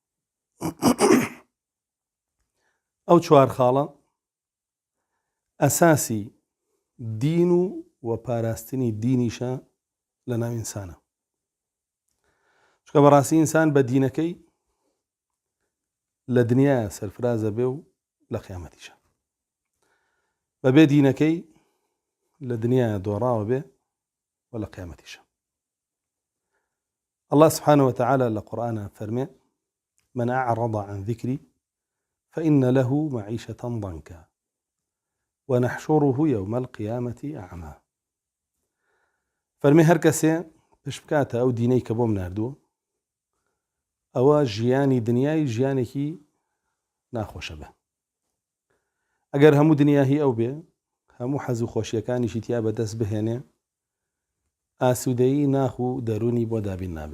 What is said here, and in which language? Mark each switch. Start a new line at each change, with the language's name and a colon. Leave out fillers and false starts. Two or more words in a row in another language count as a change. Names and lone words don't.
Central Kurdish: ئەو چوار خاڵە ئەساسی دین و پاراستنی دینیشە لە ناو ئینسانە. چکە بەڕاستی ئینسان بە دینەکەی لە دنیا سەرفرازە بێ و لە قیامەتیشە. بەبێ دینەکەی لە دنیا دۆڕاوە بێ و لە قیامەتیشە.
Arabic: الله سبحانه وتعالى
Central Kurdish: لقرآن فرمي:
Arabic: من أعرض عن ذكري فإن له معيشة ضنكا ونحشره يوم القيامة أعمى.
Central Kurdish: فرمي هەر کەسێ پشت بکاتە ئەو دینەی کە بۆم ناردووە، ئەوە ژیانی دنیای ژیانێکی ناخۆشە بێ. ئەگەر هەموو دنیاهی ئەو بێ، هەموو حەز و خۆشیەکانیشی تیا بەدەست بهێنێ، ئاسوودەیی ناخ و دەرونی بۆ دابین نابێ.